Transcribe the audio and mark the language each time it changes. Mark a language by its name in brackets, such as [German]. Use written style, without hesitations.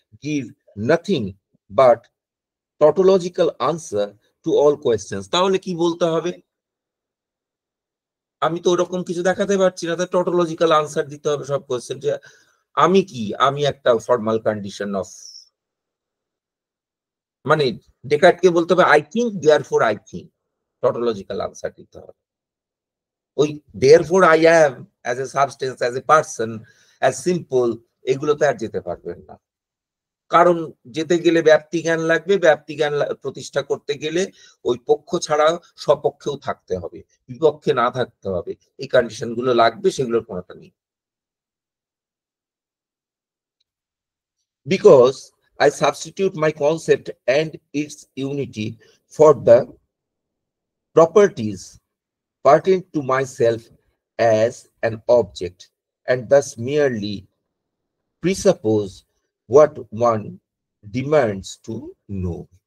[English] give nothing but tautological answer to all questions. [Bangla] তাহলে কি বলতে হবে? আমি তো ওরকম কিছু দেখাতে পারছি না, তাই টটোলজিক্যাল আনসার দিতে হবে সব কোয়েশ্চেন। যে আমি কি, আমি একটা ফর্মাল কন্ডিশন অফ, মানে ডেকার্টকে বলতে হবে [English] I think, therefore I think, [Bangla] টটোলজিক্যাল answer দিতে হবে। [English] ওই therefore I am as a substance, as a person, as simple, [Bangla] এগুলোতে আর যেতে পারবেন না। কারণ যেতে গেলে ব্যাপ্তি জ্ঞান লাগবে, ব্যাপ্তি জ্ঞান প্রতিষ্ঠা করতে গেলে ওই পক্ষ ছাড়া সপক্ষেও থাকতে হবে, বিপক্ষে না থাকতে হবে। এই কন্ডিশন গুলো লাগবে, সেগুলোর কোনোটা নেই। [English] Because I substitute my concept and its unity for the properties pertinent to myself as an object, and thus merely presuppose what one demands to know.